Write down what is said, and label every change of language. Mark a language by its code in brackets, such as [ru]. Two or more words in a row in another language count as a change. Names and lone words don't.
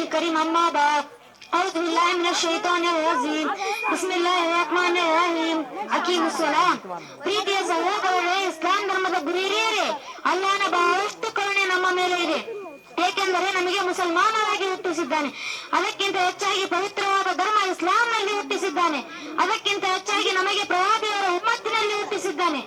[ar] الكريم أما بعد أعوذ بالله من الشيطان الرجيم بسم الله الرحمن الرحيم حكيم السلام [kn] ಪ್ರೀತಿಯ ಸಹೋದರರೇ, ಇಸ್ಲಾಂ ಧರ್ಮದ ಗುರಿಯರೇ, ಅಲ್ಲಾಹನ ಬಹಳಷ್ಟು ಕರುಣೆ ನಮ್ಮ ಮೇಲೆ ಇದೆ. ಏಕೆಂದರೆ ನಮಗೆ ಮುಸಲ್ಮಾನರಾಗಿ ಹುಟ್ಟಿಸಿದ್ದಾನೆ. ಅದಕ್ಕಿಂತ ಹೆಚ್ಚಾಗಿ ಪವಿತ್ರವಾದ ಧರ್ಮ ಇಸ್ಲಾಂನಲ್ಲಿ ಹುಟ್ಟಿಸಿದ್ದಾನೆ. ಅದಕ್ಕಿಂತ ಹೆಚ್ಚಾಗಿ ನಮಗೆ ಪ್ರವಾದಿಯವರ ಉಮ್ಮತ್ತಿನಲ್ಲಿ ಹುಟ್ಟಿಸಿದ್ದಾನೆ.